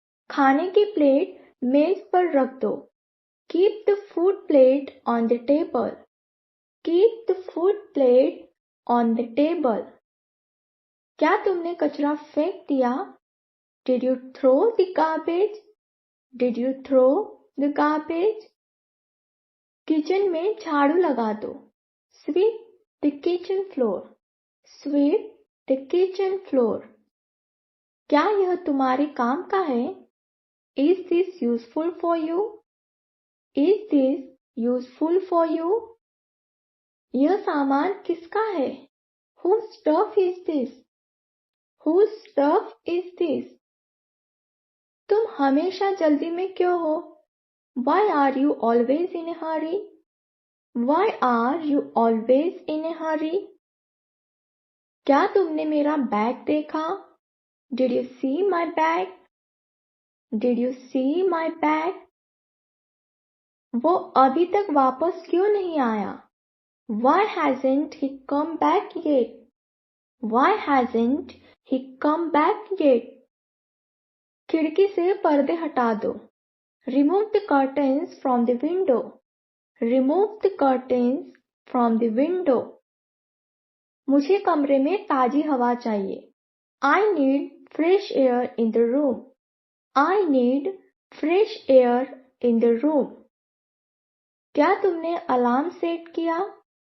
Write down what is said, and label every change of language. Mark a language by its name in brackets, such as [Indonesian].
[Hindi] खाने की प्लेट मेज पर रख दो। [English] Keep the food plate on the table. Keep the food plate on the table. [Hindi] क्या तुमने कचरा फेंक दिया? [English] Did you throw the garbage? Did you throw the garbage? [Hindi] Kitchen में झाड़ू लगा दो। [English] Sweep the kitchen floor. Sweep the kitchen floor. [Hindi] क्या यह तुम्हारे काम का है? [English] Is this useful for you? Is this useful for you? [Hindi] यह सामान किसका है? [English] Whose stuff is this? Whose stuff is this? [Hindi] तुम हमेशा जल्दी में क्यों हो? [English] Why are you always in a hurry? Why are you always in a hurry? [Hindi] क्या तुमने मेरा बैग देखा? [English] Did you see my bag? Did you see my bag? [Hindi] वो अभी तक वापस क्यों नहीं आया? [English] Why hasn't he come back yet? Why hasn't he come back yet? [Hindi] खिड़की से पर्दे हटा दो। [English] Remove the curtains from the window. Remove the curtains from the window. [Hindi] मुझे कमरे में ताजी हवा चाहिए। [English] I need fresh air in the room. I need fresh air in the room. [Hindi] क्या तुमने अलार्म सेट किया?